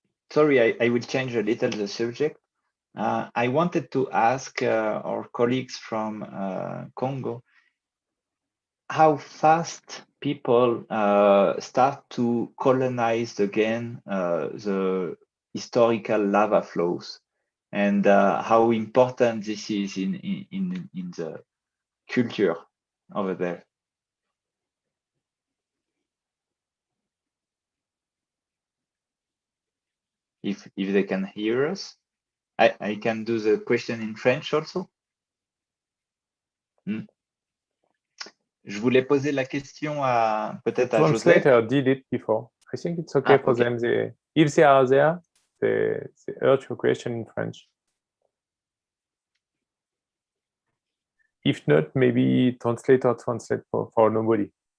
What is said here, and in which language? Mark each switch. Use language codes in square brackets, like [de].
[en] Sorry, I will change a little the subject. I wanted to ask our colleagues from Congo how fast people start to colonize again the historical lava flows, and how important this is in the culture over there. If they can hear us, I can do the question in French also. [fr] Je voulais poser la question à peut-être à Joseph. [en] Translator did it before. I think it's okay for them. If they are there, they urge your question in French. If not, maybe translator translate for nobody.